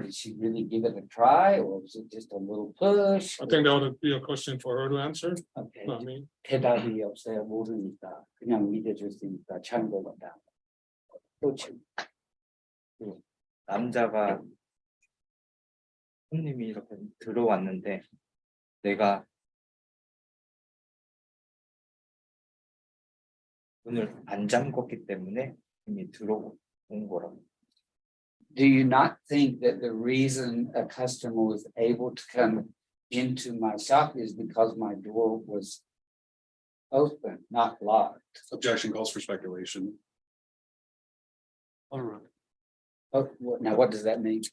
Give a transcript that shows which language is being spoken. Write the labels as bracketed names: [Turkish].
[English] Did she really give it a try, or was it just a little push? I think that would be a question for her to answer, Okay, not me. [Korean] 대답이 없어요. 모르니까 그냥 믿어줄 수 있다. 참고다. 또 남자가 손님이 이렇게 들어왔는데 내가 문을 안 잠궜기 때문에 이미 들어온 거라고. [English] Do you not think that the reason a customer was able to come into my shop is because my door was open, not locked? Objection calls for speculation. All right. Oh, now what does that mean?